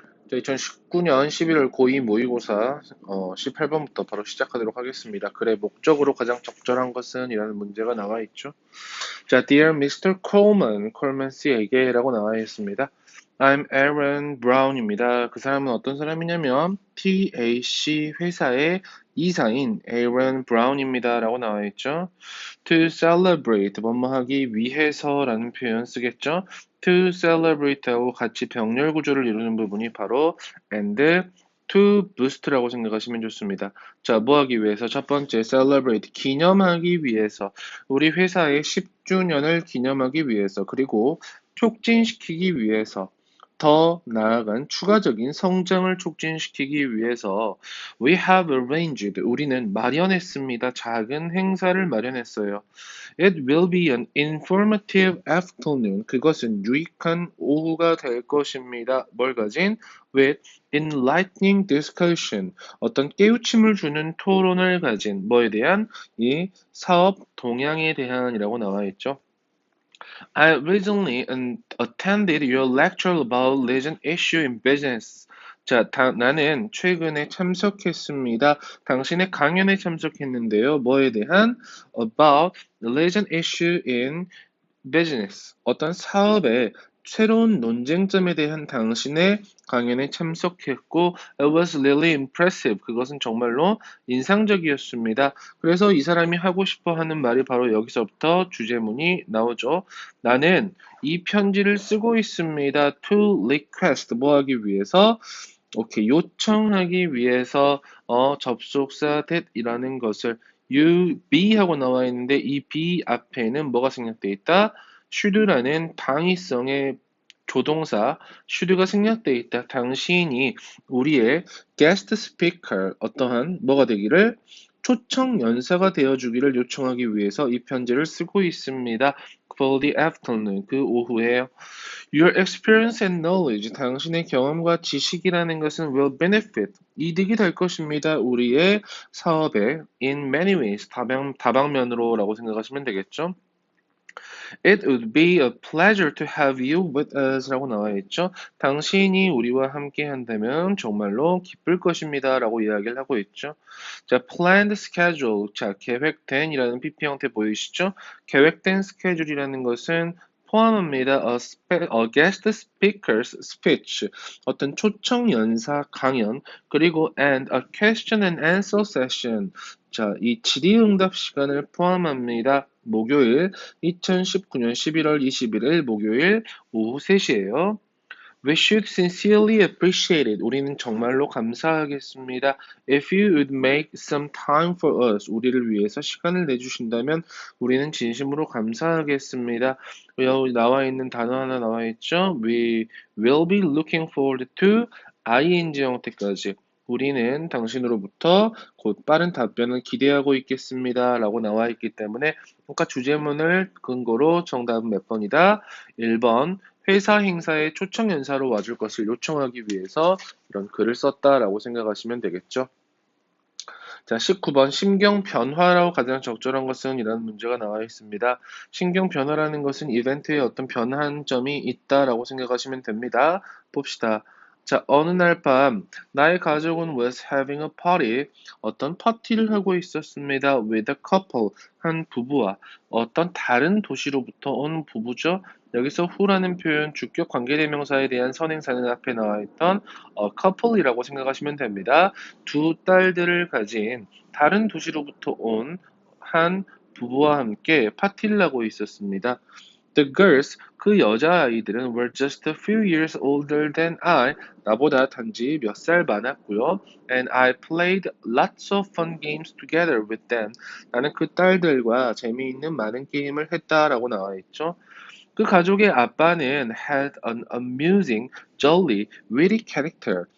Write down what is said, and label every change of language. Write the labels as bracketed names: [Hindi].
[Korean] 2019년 11월 고2 모의고사 18번부터 바로 시작하도록 하겠습니다. 글의 목적으로 가장 적절한 것은 이라는 문제가 나와 있죠. [English] 자, Dear Mr. [Korean] Coleman, 콜먼 씨에게 라고 나와 있습니다. [English] I'm Aaron Brown입니다. [Korean] 그 사람은 어떤 사람이냐면 TAC 회사의 이사인 Aaron Brown입니다. 라고 나와 있죠. [English] To celebrate, [Korean] 뭐뭐 하기 위해서라는 표현 쓰겠죠. [English] To celebrate [Korean] 하고 같이 병렬 구조를 이루는 부분이 바로 [English] and to boost [Korean] 라고 생각하시면 좋습니다. 자, 뭐 하기 위해서? 첫 번째, celebrate, 기념하기 위해서. 우리 회사의 10주년을 기념하기 위해서. 그리고 촉진시키기 위해서. 더 나아간 추가적인 성장을 촉진시키기 위해서 [English] we have arranged, [Korean] 우리는 마련했습니다. 작은 행사를 마련했어요. [English] It will be an informative afternoon. [Korean] 그것은 유익한 오후가 될 것입니다. 뭘 가진? [English] With enlightening discussion. [Korean] 어떤 깨우침을 주는 토론을 가진 뭐에 대한? 이 사업 동향에 대한이라고 나와 있죠. [English] I recently attended your lecture about legend issue in business. [Korean] 자, 나는 최근에 참석했습니다. 당신의 강연에 참석했는데요. 뭐에 대한? [English] About legend issue in business. [Korean] 어떤 사업의 새로운 논쟁점에 대한 당신의 강연에 참석했고, [English] it was really impressive. [Korean] 그것은 정말로 인상적이었습니다. 그래서 이 사람이 하고 싶어 하는 말이 바로 여기서부터 주제문이 나오죠. 나는 이 편지를 쓰고 있습니다. [English] To request, [Korean] 뭐 하기 위해서? 오케이, 요청하기 위해서 접속사 that이라는 것을 be 하고 나와 있는데 이 be 앞에는 뭐가 생략되어 있다? should라는 당위성의 조동사 should가 생략되어 있다. 당신이 우리의 guest speaker 어떠한 뭐가 되기를 초청 연사가 되어주기를 요청하기 위해서 이 편지를 쓰고 있습니다. [English] For the afternoon, [Korean] 그 오후에요. [English] Your experience and knowledge, [Korean] 당신의 경험과 지식이라는 것은 [English] will benefit, [Korean] 이득이 될 것입니다. 우리의 사업에 [English] in many ways, [Korean] 다방면으로라고 생각하시면 되겠죠. [English] It would be a pleasure to have you with us [Korean] 라고 나와 있죠. 당신이 우리와 함께 한다면 정말로 기쁠 것입니다. 라고 이야기를 하고 있죠. [English] 자, planned schedule. [Korean] 자, 계획된 이라는 PP 형태 보이시죠? 계획된 스케줄이라는 것은 포함합니다. [English] A guest speaker's speech. [Korean] 어떤 초청 연사 강연, 그리고 [English] and a question and answer session. [Korean] 자, 이 질의응답 시간을 포함합니다. 목요일 2019년 11월 21일 목요일 오후 3시예요. [English] We should sincerely appreciate it. [Korean] 우리는 정말로 감사하겠습니다. [English] If you would make some time for us. [Korean] 우리를 위해서 시간을 내주신다면 우리는 진심으로 감사하겠습니다. 여기 나와 있는 단어 하나 나와 있죠. [English] We will be looking forward to ing [Korean] 형태까지. 우리는 당신으로부터 곧 빠른 답변을 기대하고 있겠습니다. 라고 나와 있기 때문에 그러니까 주제문을 근거로 정답은 몇 번이다? 1번. 회사 행사에 초청 연사로 와줄 것을 요청하기 위해서 이런 글을 썼다라고 생각하시면 되겠죠. 자, 19번 심경 변화라고 가장 적절한 것은 이라는 문제가 나와 있습니다. 심경 변화라는 것은 이벤트에 어떤 변한 점이 있다라고 생각하시면 됩니다. 봅시다. 자, 어느 날 밤 나의 가족은 [English] was having a party, [Korean] 어떤 파티를 하고 있었습니다. [English] with a couple, [Korean] 한 부부와 어떤 다른 도시로부터 온 부부죠. 여기서 who라는 표현 주격 관계대명사에 대한 선행사는 앞에 나와 있던 couple이라고 생각하시면 됩니다. 두 딸들을 가진 다른 도시로부터 온 한 부부와 함께 파티를 하고 있었습니다. [English] The girls, [Korean] 그 여자아이들은 [English] were just a few years older than I, [Korean] 나보다 단지 몇 살 많았고요. [English] And I played lots of fun games together with them. [Korean] 나는 그 딸들과 재미있는 많은 게임을 했다라고 나와 있죠. 그 가족의 아빠는 [English] had an amusing, jolly, witty character.